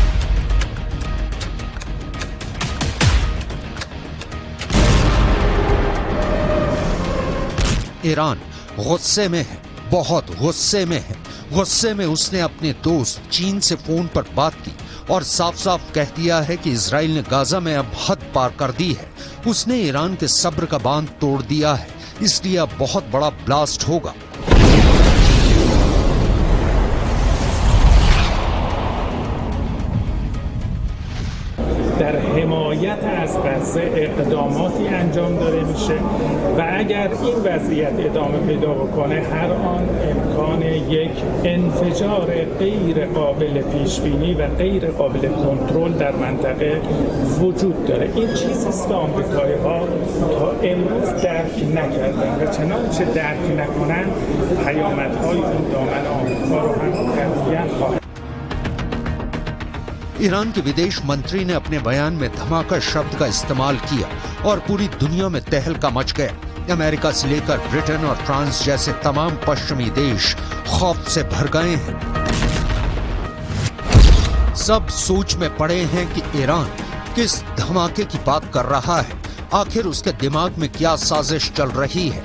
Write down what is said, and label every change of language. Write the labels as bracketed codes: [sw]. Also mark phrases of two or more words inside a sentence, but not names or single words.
[hi] ईरान गुस्से में है, बहुत गुस्से में है। गुस्से में उसने अपने दोस्त चीन से फोन पर बात की और साफ साफ कह दिया है कि इजराइल ने गाजा में अब हद पार कर दी है। उसने ईरान के सब्र का बांध तोड़ दिया है, इसलिए अब बहुत बड़ा ब्लास्ट होगा। [fa] در حمایت از غزه اقداماتی انجام داده میشه و اگر این وضعیت ادامه پیدا بکنه هر آن امکان یک انفجار غیر قابل پیش بینی و غیر قابل کنترل در منطقه وجود داره. این چیزی است که آمریکایی‌ها تا امروز درک نکردن و چنانچه درک نکنن پیامدهای این دامن آمریکا رو هم قطعاً خواهد. [hi] ईरान के विदेश मंत्री ने अपने बयान में धमाका शब्द का इस्तेमाल किया और पूरी दुनिया में तहलका मच गया। अमेरिका से लेकर ब्रिटेन और फ्रांस जैसे तमाम पश्चिमी देश खौफ से भर गए हैं। सब सोच में पड़े हैं कि ईरान किस धमाके की बात कर रहा है, आखिर उसके दिमाग में क्या साजिश चल रही है।